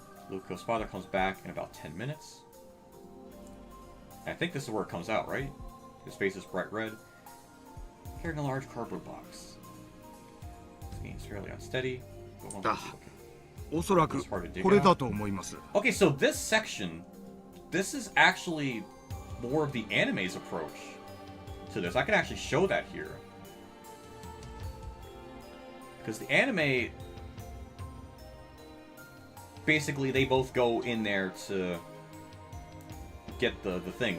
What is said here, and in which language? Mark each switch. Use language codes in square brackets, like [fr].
[en] Luco's father comes back in about 10 minutes. I think this is where it comes out, right? His face is bright red. Carrying a large cardboard box. This game's fairly unsteady, but one Ah. [ja] おそらくこれだと思います。 [en] Okay, so this section, this is actually more of the anime's approach to this. I can actually show that here. Because the anime, basically they both go in there to get the thing.